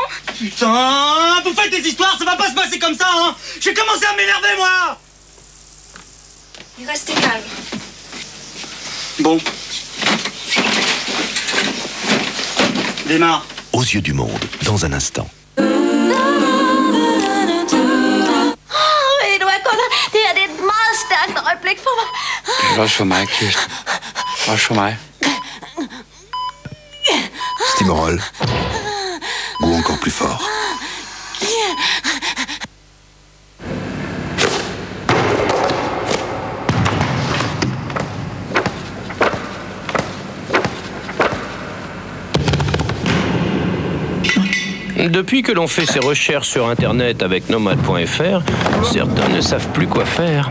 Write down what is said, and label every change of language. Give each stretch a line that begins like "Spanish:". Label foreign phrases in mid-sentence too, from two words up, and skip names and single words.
French: Putain! Vous faites des histoires, ça va pas se passer comme ça, hein! J'ai commencé à m'énerver, moi! Restez calme. Bon. Démarre. Aux yeux du monde, dans un instant.
Danish: Det her det er et meget stærkt øjeblik for mig. Det er også for mig, Kirsten. Også for mig. Stimorol.
French: Ou encore plus fort. Depuis que l'on fait ses recherches sur Internet avec Nomad.fr, certains ne savent plus quoi faire.